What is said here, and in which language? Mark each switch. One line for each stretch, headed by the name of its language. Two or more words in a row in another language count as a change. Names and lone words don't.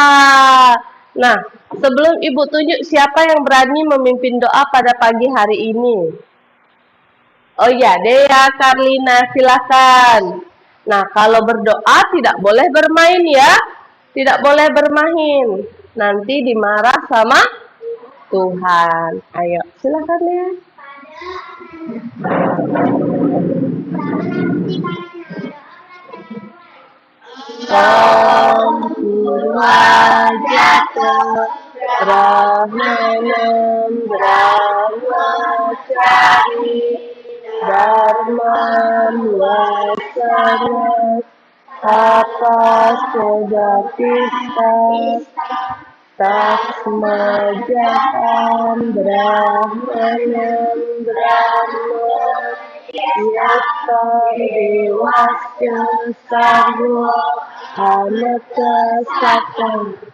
Indonesian: Nah, sebelum Ibu tunjuk siapa yang berani memimpin doa pada pagi hari ini. Oh ya, Dea Karlina, silakan. Nah, kalau berdoa tidak boleh bermain ya. Tidak boleh bermain. Nanti dimarah sama Tuhan. Ayo, silakan ya.
Sanskrit: Om Purwajata Brahmanam Brahmacari Dharmam Vasana Tapasodapista Tasmajatam Brahmanam Brahma Yata Dewasya Sarva Anata Satam.